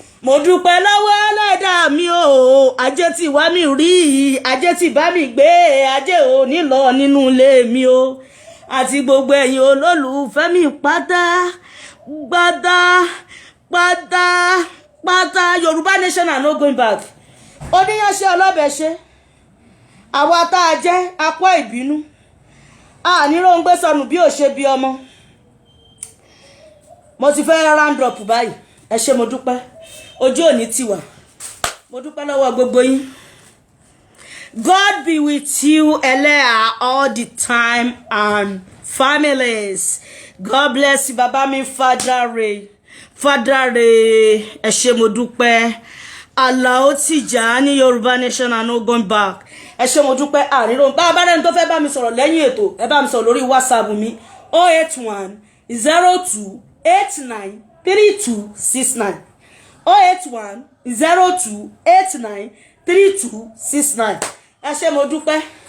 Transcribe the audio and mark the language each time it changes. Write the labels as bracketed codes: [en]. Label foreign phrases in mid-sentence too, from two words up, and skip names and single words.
[yo] Mo dúpẹ́ lọ́wọ́ Ẹlẹ́dàá mi o, ajé tí wá mi rí, ajé tí bá mi gbé, ajé ò ní lọ nínú ilé mi o. Àti gbogbo ẹ̀yin olólùfẹ́ mi pátá, pátá, pátá, pátá. [en] Yorùbá nation and no going back. [yo] Oníyanṣẹ́ ọlọ́bẹ̀ ṣe. Àwa tá a jẹ́ apá ìbínú, a ní róńgbé sọnù bí ò ṣe bí ọmọ. Mo ti fẹ́ [en] round up [yo] báyìí. Ẹ ṣé, mo dúpẹ́. Ojú ò ní tì wá. Mo dúpẹ́ lọ́wọ́ gbogbo yín. [en] God be with you, Eleha, all the time and families. God bless you, [yo] bàbá mi, [en] Father Ray. Father Ray, [yo] ẹ ṣé, mo dúpẹ́. [en] Alao Tijani, Yorùbá Nation and no going back. [yo] Ẹ ṣé, mo dúpẹ́. Àríro, bá a bá rẹ́ni tó fẹ́ bá mi sọ̀rọ̀ lẹ́yìn ètò, ẹ bá mi sọ̀rọ̀ lórí WhatsApp mi, [en] oh eight one, zero two, eight nine, three two six nine. Oh eight one, zero two, eight nine, three two six nine. [yo] Ẹ ṣé, mo dúpẹ́.